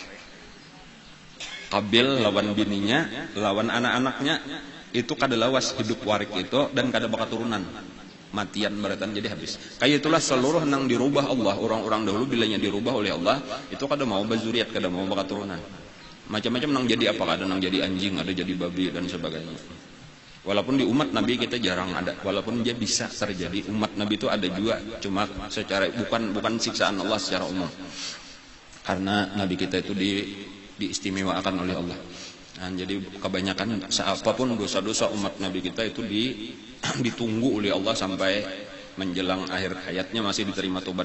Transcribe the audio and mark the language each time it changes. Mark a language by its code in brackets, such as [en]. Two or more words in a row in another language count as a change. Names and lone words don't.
[bjn] Kabil lawan bininya, lawan anak-anaknya itu kada lawas hidup warik itu dan kada bakal turunan. Matian beratan jadi habis. Kayak itulah seluruh nang dirubah Allah. Orang-orang dahulu bilanya dirubah oleh Allah itu kada mau bazuriat, kada mau bakal turunan. Macam-macam nang jadi apa, kada nang jadi anjing, ada jadi babi dan sebagainya. [id] Walaupun di umat Nabi kita jarang ada, walaupun dia bisa terjadi. Umat Nabi itu ada juga, cuma secara bukan siksaan Allah secara umum. Karena Nabi kita itu diistimewakan oleh Allah. Nah, jadi kebanyakan apapun dosa-dosa umat Nabi kita itu ditunggu oleh Allah sampai menjelang akhir hayatnya masih diterima tobat.